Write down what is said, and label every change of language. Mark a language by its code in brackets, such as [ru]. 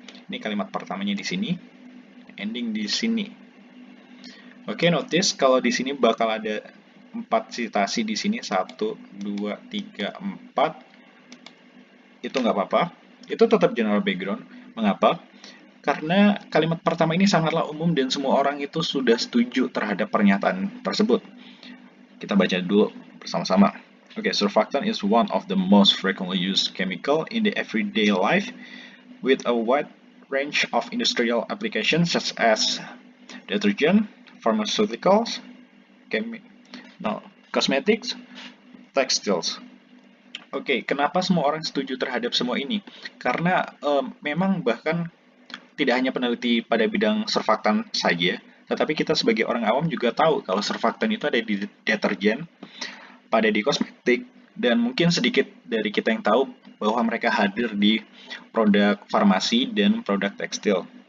[id] Ini kalimat pertamanya di sini, ending di sini. Oke, notice kalau di sini bakal ada 4 citasi di sini, 1, 2, 3, 4. Itu nggak apa-apa. Itu tetap general background. Mengapa? Karena kalimat pertama ini sangatlah umum dan semua orang itu sudah setuju terhadap pernyataan tersebut. Kita baca dulu bersama-sama. [en] Okay, surfactant is one of the most frequently used chemical in the everyday life with a wide range of industrial applications such as detergent, pharmaceuticals, cosmetics, textiles. [id] Oke, kenapa semua orang setuju terhadap semua ini? Karena memang bahkan tidak hanya peneliti pada bidang surfaktan saja, tetapi kita sebagai orang awam juga tahu kalau surfaktan itu ada di deterjen, pada di kosmetik, dan mungkin sedikit dari kita yang tahu bahwa mereka hadir di produk farmasi dan produk tekstil.